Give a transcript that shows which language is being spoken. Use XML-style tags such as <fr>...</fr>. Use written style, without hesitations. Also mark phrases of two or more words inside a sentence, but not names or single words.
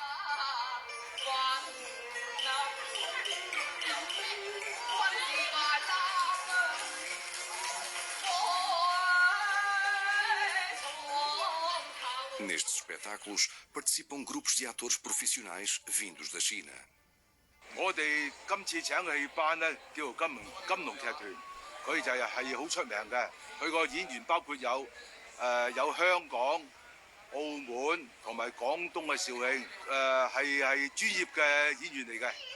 <pt>Nestes espetáculos participam grupos de atores profissionais vindos da China.</pt> <yue>我哋今次請嘅戲班咧，叫做金龍劇團，佢就係好出名嘅。佢個演員包括有香港、澳門同埋廣東嘅肇慶，係專業嘅演員嚟嘅。</yue>